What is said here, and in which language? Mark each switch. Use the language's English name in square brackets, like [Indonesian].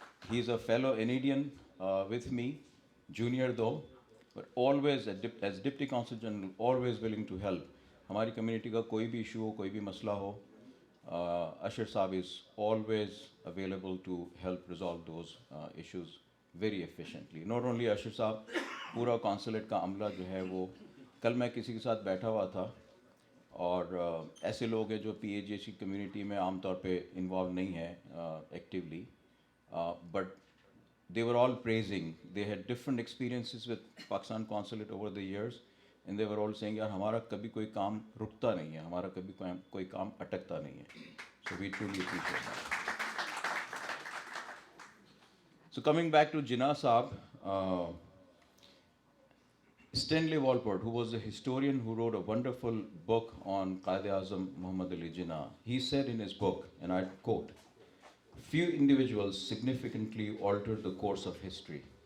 [English] He's a fellow Canadian with me, junior though, but always as Deputy Consul General, always willing to help. [Hindi] हमारी community का कोई भी issue हो, कोई भी मसला हो, [English] Ashar Saab is always available to help resolve those issues very efficiently. Not only Ashar Saab, [Hindi] पूरा consulate का अमला जो है वो, कल मैं किसी के साथ बैठा हुआ था और ऐसे लोग हैं जो PAGH की community में आमतौर पे involved नहीं है actively, [English] but they were all praising. They had different experiences with Pakistan consulate over the years, and they were all saying, [Hindi] यार हमारा कभी कोई काम रुकता नहीं है, हमारा कभी कोई काम अटकता नहीं है. [English] So we truly appreciate that. So coming back to Jinnah Saab, Stanley Walport, who was a historian who wrote a wonderful book on Qائد اعظم محمدعلی Jinnah, he said in his book, and I quote, "Few individuals significantly altered the course of history.